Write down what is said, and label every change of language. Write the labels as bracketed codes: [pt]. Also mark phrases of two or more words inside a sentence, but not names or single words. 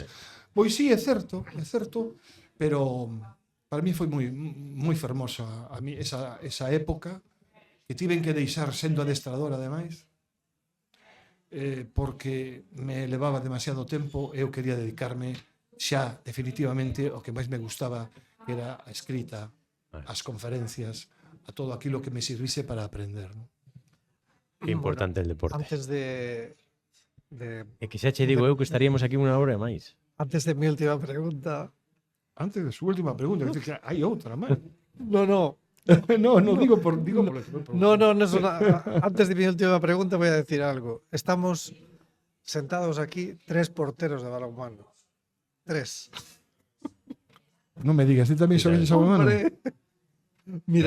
[gl] Pois sí, é certo, pero para mí foi moi fermosa a mí esa época que tiven que deixar sendo adestrador, ademais, porque me levaba demasiado tempo e eu quería dedicarme xa definitivamente ao que máis me gustaba, que era a escrita, as conferencias, a todo aquilo que me servise para aprender, non? [es] Que importante el deporte. Antes de [gl] É que xa che digo eu que estaríamos aquí unha hora e máis. [es] Antes de mi última pregunta. Antes de su última pregunta, [gl] que hai outra máis. [es] No, digo por No, antes de mi última pregunta voy a decir algo. Estamos sentados aquí 3 porteros de balonmano. 3. [gl] Non me digas, ti tamén xogas de balonmano? Mira,